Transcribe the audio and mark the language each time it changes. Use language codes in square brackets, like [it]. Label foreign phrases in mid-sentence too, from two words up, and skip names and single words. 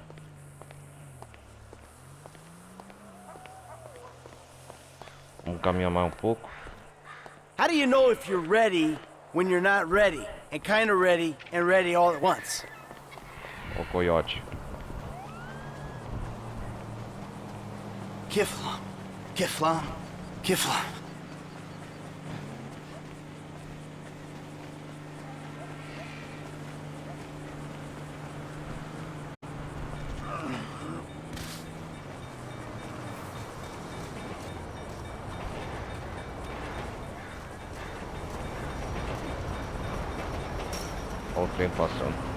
[pt] Vamos caminhar mais um pouco. [en] How do you know if you're ready when you're not ready, and kind of ready and ready all at once? [pt] O coiote. Kiflam. Kiflam. Kiflam. Olha o trem passando.